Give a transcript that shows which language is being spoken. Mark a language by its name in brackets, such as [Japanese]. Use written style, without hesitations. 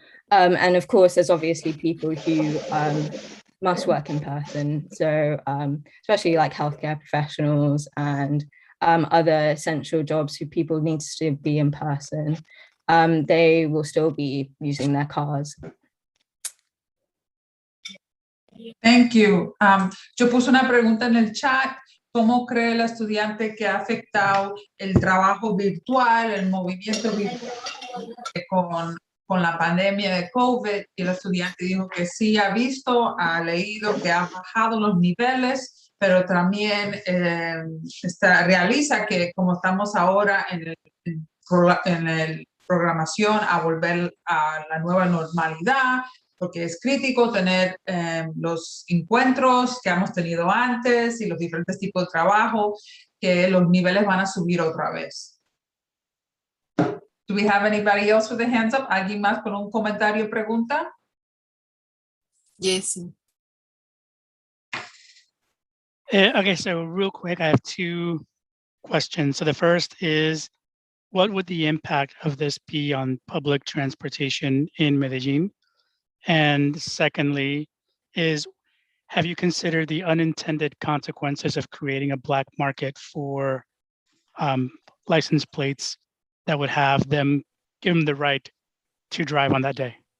[English] And of course, there's obviously people who must work in person. So especially like healthcare professionals and other essential jobs who people need to be in person, they will still be using their cars. Thank you. [Spanish] Yo puse una pregunta en el chat. ¿Cómo cree la estudiante que ha afectado el trabajo virtual, el movimiento virtual con la pandemia de COVID? Y el estudiante dijo que sí ha visto, ha leído que ha bajado los niveles, pero también realiza que como estamos ahora en el programación a volver a la nueva normalidad, porque es crítico tener los encuentros que hemos tenido antes y los diferentes tipos de trabajo, que los niveles van a subir otra vez. [English] Do we have anybody else with a hands up? [Spanish] ¿Alguien más con un comentario o pregunta? [English] Yes. Okay, so real quick, I have two questions. So the first is, what would the impact of this be on public transportation in Medellin? And secondly is, have you considered the unintended consequences of creating a black market for license plates that would have them, give them the right to drive on that day?